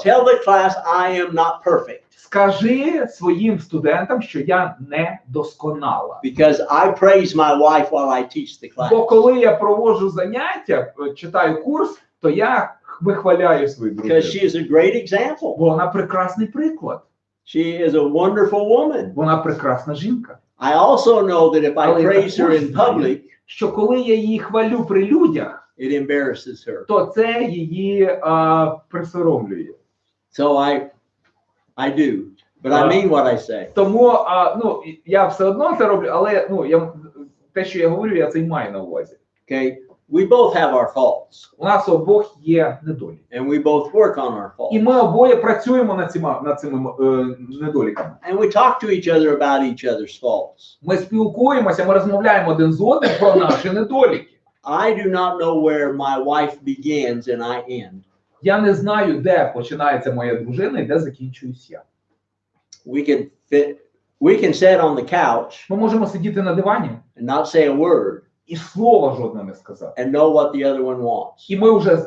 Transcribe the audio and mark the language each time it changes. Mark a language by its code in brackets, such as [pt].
[en] Tell the class I am not perfect. [uk] Скажи своїм студентам, що я не досконала. [en] Because I praise my wife while I teach the class. [uk] Бо коли я проводжу заняття, читаю курс, то я вихваляю свою [en] Because [uk] дружину. [en] she is a great example. [uk] Бо вона прекрасний приклад. [en] She is a wonderful woman. [uk] Вона прекрасна жінка. [en] I also know that if I [uk] Але [en] praise her in public, [uk] що коли я її хвалю при людях, [en] it embarrasses her. [uk] то це її присоромлює. [en] So I do. But I mean what I say. [uk] Тому я все одно це роблю, але те, що я говорю, я це й маю на увазі. [en] Okay? We both have our faults. [uk] У нас обох є недоліки. [en] And we both work on our faults. [uk] І ми обоє працюємо над цими недоліками. [en] And we talk to each other about each other's faults. [uk] Ми спілкуємося, ми розмовляємо один з одним про наші недоліки. [en] I do not know where my wife begins and I end. [uk] Я не знаю, де починається моя дружина і де закінчуюсь я. [en] We can sit on the couch [uk] Ми можемо сидіти на дивані [en] and not say a word [uk] і слова жодне не сказати. [en] and know what the other one wants.